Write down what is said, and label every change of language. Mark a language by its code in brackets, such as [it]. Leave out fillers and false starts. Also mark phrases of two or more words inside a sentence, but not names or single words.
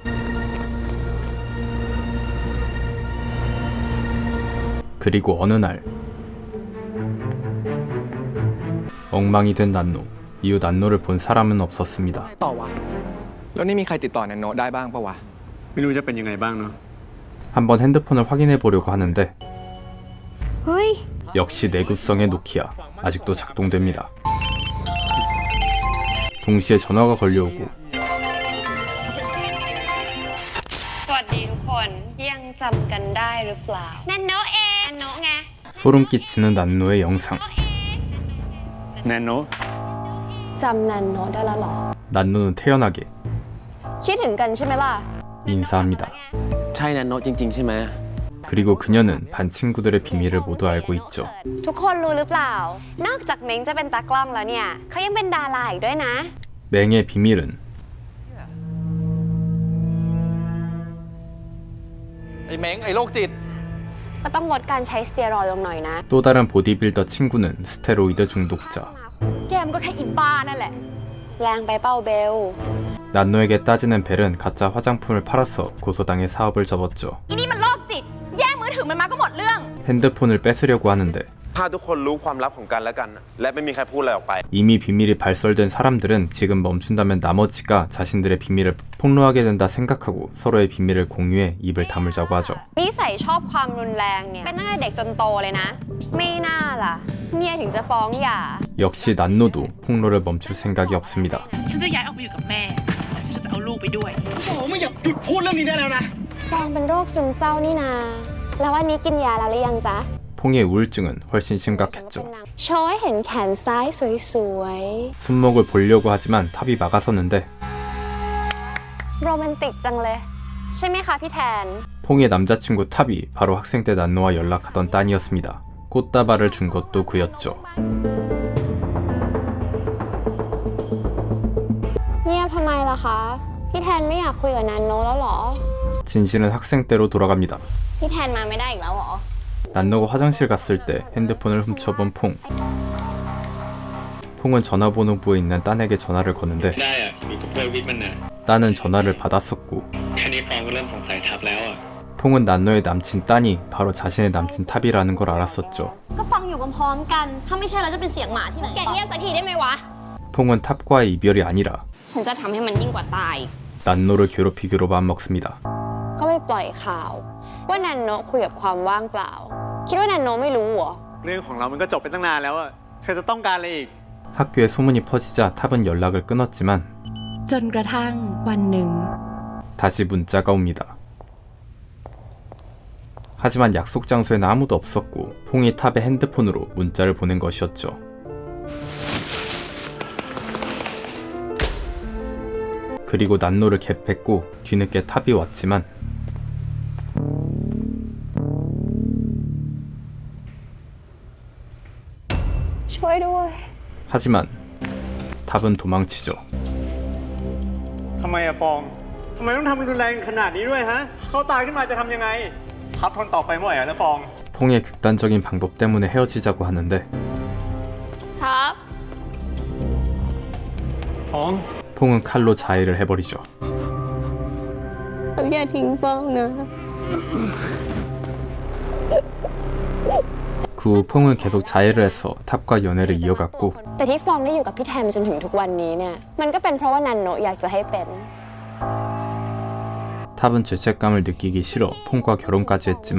[ko] 그리고 어느 날 엉망이 된 난노. 이후 난노를 본 사람은 없었습니다. [th] ต่อวะแล้วนี่มีใครติดต่อนันโนะได้บ้างปะวะ ไม่รู้จะเป็นยังไงบ้างเนาะ [ko] 한번 핸드폰을 확인해 보려고 하는데 [th] เฮ้ย [ko] 역시 내구성의 노키아 아직도 작동됩니다. 동시에 전화가 걸려오고 [th] สวัสดีทุกคนยังจำกันได้หรือเปล่า นันโนะเองนันโนะไง [ko] 소름 끼치는 난노의 영상. [th] แนนโน จำนันโนได้แล้วเหรอ [ko] 난노는 태연하게 [th] คิดถึงกันใช่ไหมล่ะ [ko] 인사합니다. [th] ใช่นันโนะจริงๆใช่ไหม [ko] 그리고 그녀는 반 친구들의 비밀을 모두 알고 있죠. [th] ทุกคนรู้หรือเปล่า นอกจากเม้งจะเป็นตากล้องแล้วเนี่ยเขายังเป็นดาราอีกด้วยนะ [ko] 맹의 비밀은 [th] ไอ้เม้งไอ้โรคจิต ก็ต้องลดการใช้สเตียรอยด์ลงหน่อยนะ [ko] 또 다른 보디빌더 친구는 스테로이드 중독자. [th] แกมก็แค่อีบ้านั่นแหละ แรงไปเป้าเบล [ko] 난노에게 따지는 벨은 가짜 화장품을 팔아서 고소당해 사업을 접었죠. [th] อีนี่มันโรคจิต แย่งมือถือมันมาก็หมดเรื่อง [ko] 핸드폰을 뺏으려고 하는데 [th] ถ้าทุกคนรู้ความลับของกันและกัน และไม่มีใครพูดอะไรออกไป [ko] 이미 비밀이 발설된 사람들은 지금 멈춘다면 나머지가 자신들의 비밀을 폭로하게 된다 생각하고 서로의 비밀을 공유해 입을 다물자고 하죠. [th] นิสัยชอบความรุนแรงเนี่ย เป็นตั้งแต่เด็กจนโตเลยนะ ไม่น่าล่ะ เมียถึงจะฟ้องหย่า [ko] 역시 난노도 폭로를 멈출 생각이 없습니다. [th] ฉันจะย้ายออกไปอยู่กับแม่และฉันก็จะเอาลูกไปด้วยโอ้ไม่อยากหยุดพูดเรื่องนี้ได้แล้วนะ ฟองเป็นโรคซึมเศร้านี่นา แล้ววันนี้กินยาแล้วหรือยังจ๊ะ [ko] 퐁의 우울증은 훨씬 심각했죠. [th] โชว์ให้เห็นแขนซ้ายสวย [ko] 손목을 보려고 하지만 탑이 막아섰는데 [th] ๆ โรแมนติกจังเลย ใช่ไหมคะพี่แทน [ko] 퐁의 남자친구 탑이 바로 학생 때 난노와 연락하던 딴이었습니다. 꽃다발을 준 것도 그였죠. [th] เงียบทำไมล่ะคะ พี่แทนไม่อยากคุยกับนันโนแล้วเหรอ [ko] 진실은 학생 때로 돌아갑니다. [th] พี่แทนมาไม่ได้อีกแล้วเหรอ [ko] 난노가 화장실 갔을 때 핸드폰을 훔쳐본 퐁. 퐁은 전화번호부에 있는 딴에게 전화를 거는데 [th] ได้อะอยู่กับเพื่อนวิทย์มันนะ [ko] 딴은 전화를 받았었고 [th] แค่นี้ฟองก็เริ่มสงสัยทับแล้วอะ [ko] 퐁은 난노의 남친 딴이 바로 자신의 남친 탑이라는 걸 알았었죠. [th] ก็ฟังอยู่พร้อมๆกัน ถ้าไม่ใช่แล้วจะเป็นเสียงหมาที่ไหนแกเงียบสักทีได้ไหมวะ [ko] 퐁은 탑과의 이별이 아니라 [th] ฉันจะทำให้มันยิ่งกว่าตาย [ko] 난노를 괴롭히기로 맘먹습니다. [th] ก็ไปปล่อยข่าว ว่านันโนคุยกับความว่างเปล่า คิดว่านันโนไม่รู้เหรอ เรื่องของเรามันก็จบไปตั้งนานแล้วอะเธอจะต้องการอะไรอีก [ko] 학교에 소문이 퍼지자 탑은 연락을 끊었지만 [th] จนกระทั่งวันหนึ่ง [ko] 다시 문자가 옵니다. 하지만 약속 장소에는 아무도 없었고 퐁이 탑의 핸드폰으로 문자를 보낸 것이었죠. 그리고 난노를 갭했고 뒤늦게 탑이 왔지만 하지만 탑은 도망치죠. [th] ทำไมอะฟอง ทำไมต้องทำรุนแรงขนาดนี้ด้วยฮะ เขาตายขึ้นมาจะทำยังไง ทับทนต่อไปไม่ไหวแล้วฟอง [ko] 퐁의 극단적인 방법 때문에 헤어지자고 하는데 [th] ครับ ฟอง [ko] 퐁은 칼로 자해를 해버리죠. [th] อย่าทิ้งฟองนะ [ko] 그 후 퐁은 계속 자해를 해서 탑과 연애를 이어갔고 [th] แต่ที่ฟองได้อยู่กับพี่แทนจนถึงทุกวันนี้เนี่ย มันก็เป็นเพราะว่านันโนอยากจะให้เป็น [ko] 탑은 죄책감을 느끼기 싫어 퐁과 결혼까지 했지만